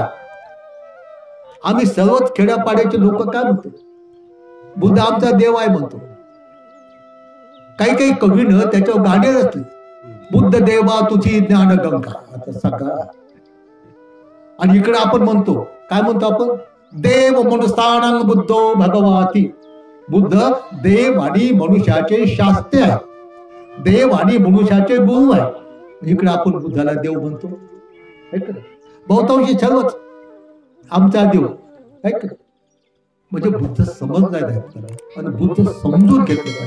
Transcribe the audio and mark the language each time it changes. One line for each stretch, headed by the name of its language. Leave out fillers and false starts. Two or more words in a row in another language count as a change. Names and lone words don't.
Marathi: आम्ही सर्वच खेड्यापाड्याचे लोक काय म्हणतो? बुद्ध आमचा देव आहे म्हणतो. काही कवीनं त्याच्यावर गाणे रचले, बुद्ध देवा तुझी ज्ञान गंगा. आता सगळा आणि इकडे आपण म्हणतो काय म्हणतो आपण?
Pali: देव मनुष्यानं बुद्धो भगवाती.
Marathi: बुद्ध देव आणि मनुष्याचे शास्त्र आहे, देव आणि मनुष्याचे गुरु आहे. इकडे आपण बुद्धाला देव म्हणतो. बहुतांशी सर्वच आमचा देव ऐक. म्हणजे बुद्ध समजला नाही आपल्याला, आणि बुद्ध समजून घेतलं पाहिजे.